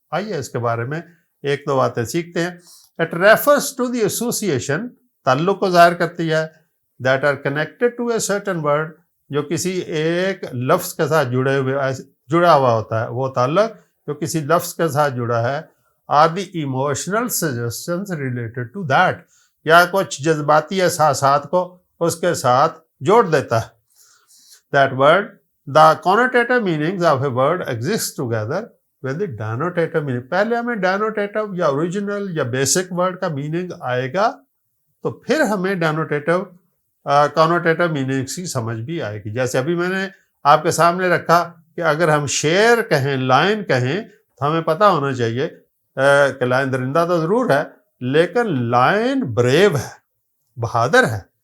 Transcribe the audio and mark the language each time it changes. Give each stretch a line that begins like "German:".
Urdu: آئیے اس کے بارے میں ایک دو باتیں سیکھتے ہیں.
English: It refers to the association,
Urdu: تعلق کو ظاہر کرتی ہے,
English: that are connected to a certain word,
Urdu: جو کسی ایک لفظ کے ساتھ جڑا ہوا ہوتا ہے, وہ تعلق جو کسی لفظ کے ساتھ جڑا ہے,
English: are the emotional suggestions related to that,
Urdu: یا کچھ جذباتی احساسات کو اس کے ساتھ جوڑ دیتا ہے.
English: That word, the connotative meanings of a word exist together with the denotative meaning.
Urdu: پہلے ہمیں denotative یا original یا basic word کا meaning آئے گا, تو پھر ہمیں denotative connotative meanings کی سمجھ بھی آئے گی. جیسے ابھی میں نے آپ کے سامنے رکھا کہ اگر ہم شیر کہیں, لائن کہیں, تو ہمیں پتہ ہونا چاہیے کہ لائن درندہ تو ضرور ہے, لیکن لائن بریو ہے, بہادر ہے.